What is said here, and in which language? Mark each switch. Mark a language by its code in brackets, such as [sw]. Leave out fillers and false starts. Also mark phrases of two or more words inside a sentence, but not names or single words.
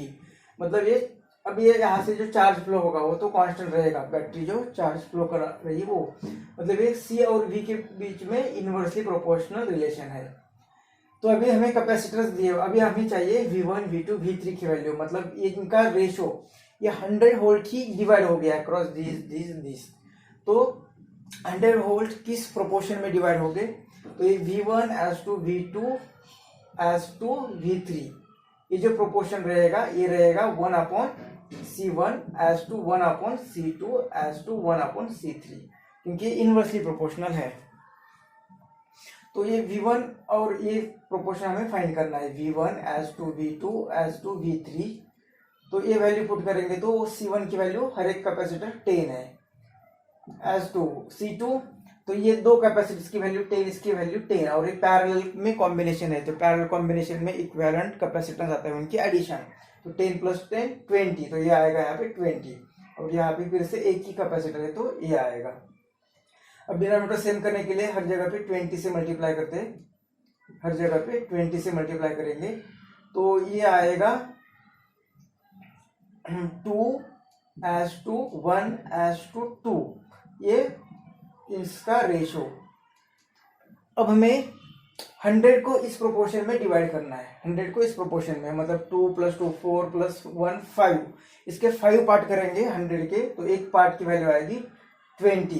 [hi] मतलब ये अब ये यहाँ से जो [en] charge flow [hi] होगा वो तो कांस्टेंट रहेगा, बैटरी जो [en] charge flow [hi] कर रही है वो, मतलब ये C और V के बीच में [en] inversely proportional relation [hi] है। तो अभी हमें कैपेसिटर्स दिए, अभी हमें चाहिए V1 V2 V3 की वैल्यू, मतलब ये इनका रेशो ये 100 वोल्ट ही डिवाइड हो गया [en] across this. [hi] तो 100 वोल्ट किस प्रोपोर्शन में डिवाइड हो गए, तो ये [en] V1 as to V2 as to V3 [hi] ये जो प्रोपोर्शन रहेगा ये रहेगा [en] 1/C1 as to 1/C2 as to 1/C3 [hi] क्योंकि [en] inversely proportional [hi] है। तो ये V1 और ये प्रोपोर्शन हमें फाइंड करना है, [en] V1 as to V2 as to V3। [hi] तो ये वैल्यू पुट करेंगे तो C1 की वैल्यू हर एक कैपेसिटर 10 है, [en] as to C2 [hi] तो ये दो कैपेसिटर्स की वैल्यू 10 इसकी वैल्यू 10 और ये पैरेलल में कॉम्बिनेशन है, तो [en] parallel combination [hi] में [en] equivalent capacitance [hi] आता है उनकी एडिशन। तो 10 + 10 20, तो ये आएगा यहाँ पे 20 और यहाँ पे फिर से एक ही कैपेसिटर है तो ये आएगा। अब [en] denominator same [hi] करने के लिए हर जगह पे 20 से मल्टीप्लाई करते हैं, हर जगह पे 20 से मल्टीप्लाई करेंगे तो ये आएगा [en] 2 as to 1 as to 2, [hi] ये इसका रेशो। अब हमें 100 को इस प्रोपोर्शन में डिवाइड करना है, 100 को इस प्रोपोर्शन में, मतलब 2 + 2 4 + 1 5, इसके 5 पार्ट करेंगे 100 के, तो एक पार्ट की वैल्यू आएगी 20।